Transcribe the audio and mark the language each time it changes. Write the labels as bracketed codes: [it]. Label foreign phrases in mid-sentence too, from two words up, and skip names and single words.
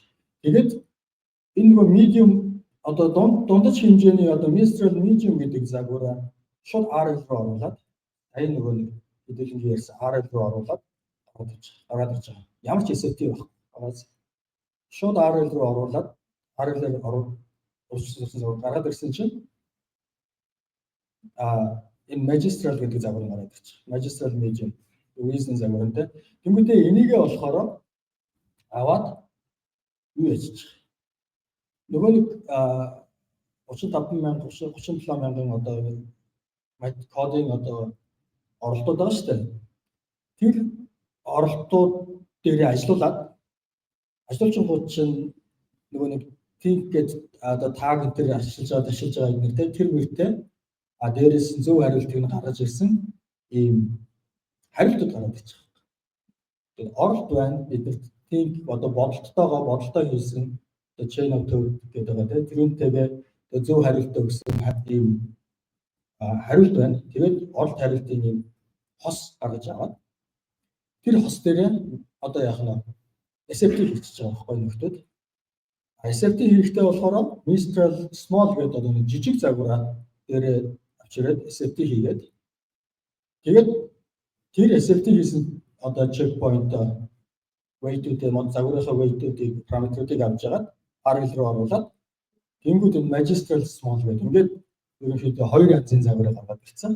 [mn] Тэгээд энэ нэг medium одоо дундаж хэмжээний одоо Mistral medium гэдэг загвараа шууд RL руу оруулаад аяа нөгөө нэг хэдүүлэнгийн ярьсан RL руу оруулаад гараад ирж байгаа. Ямар ч SFT байхгүй. Шууд RL руу оруулаад RL-ээр урьдчилсан загвар гараад ирсэн чинь энэ Magistral гэдэг загвар гараад ирчих. Magistral medium reasoning загвартай. Тэнгүүдээ энийгээ болохоор аваад юу яжчих. Нөгөө нэг 37,000 одоо кодын одоо оролдоод байгаа шүү дээ. Тэр оролтууд дээр ажиллуулад ажиллуулчингууд чинь нөгөө нэг think гэдэг одоо tag дээр ашиглаж байгаа юм тэр мөртэй дээрээс нь зөв хариултыг нь гаргаж ирсэн ийм хариултууд гараад ирчих. Тэгээд оролт байна бидэрт think одоо бодолтой хийсэн одоо [en] chain of thought [mn] гэдэг байгаа тийм тэрүүнтэйгээ зөв хариулт өгсөн ийм хариулт байна. Тэгээд оролт хариултын ийм хос гаргаж аваад тэр хос дээр одоо яах нь SFT хийчихэж байгаа байхгүй нөхдүүд. SFT хийхдээ болохоор Mistral small гэдэг одоо нэг жижиг загвараа дээр авчираад SFT хийгээд тэгээд тэр SFT хийсэн одоо [en] checkpoint weight- [mn] үүдээ мод загварынхаа weight-үүдийг параметруудыг авч яагаад RL руу оруулаад тэнгууд энэ Magistral small гэдэг ингээд ерөнхийдөө хоёр янзын загварыг гаргаад ирсэн.